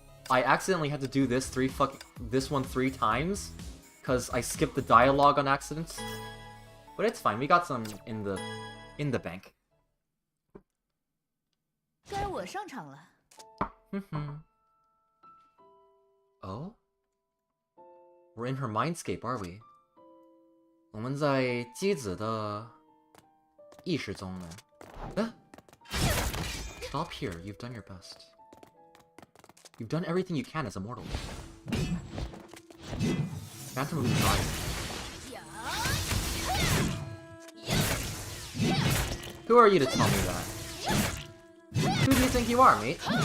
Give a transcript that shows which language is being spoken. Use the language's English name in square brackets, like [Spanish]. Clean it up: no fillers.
[English] I accidentally had to do this one 3 times because I skipped the dialogue on accident. But it's fine. We got some in the bank. [Chinese] 该我上场了。 [English] Oh? We're in her mindscape, are we? [Chinese] 我们在姬子的意识中呢。 [English] Stop here. You've done your best. You've done everything you can as a mortal. Phantom of Desire. Who are you to tell me that? Who do you think you are, mate?